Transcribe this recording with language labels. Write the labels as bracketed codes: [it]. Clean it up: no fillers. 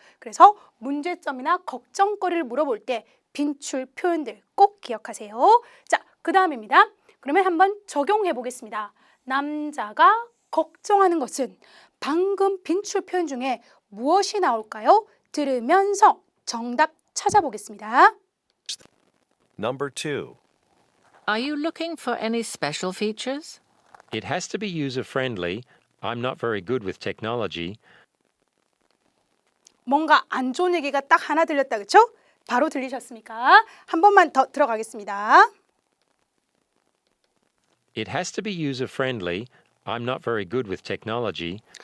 [ko] 그래서 문제점이나 걱정거리를 물어볼 때 빈출 표현들 꼭 기억하세요. 자, 그 다음입니다. 그러면 한번 적용해 보겠습니다. 남자가 걱정하는 것은, 방금 빈출 표현 중에 무엇이 나올까요? 들으면서 정답 찾아보겠습니다. [en] Number 2. Are you looking for any special features? It has to be user-friendly. I'm not very good with technology. [ko] 뭔가 안 좋은 얘기가 딱 하나 들렸다 그렇죠? 바로 들리셨습니까? 한 번만 더 들어가겠습니다. [en] It has to be user-friendly. I'm not very good with technology.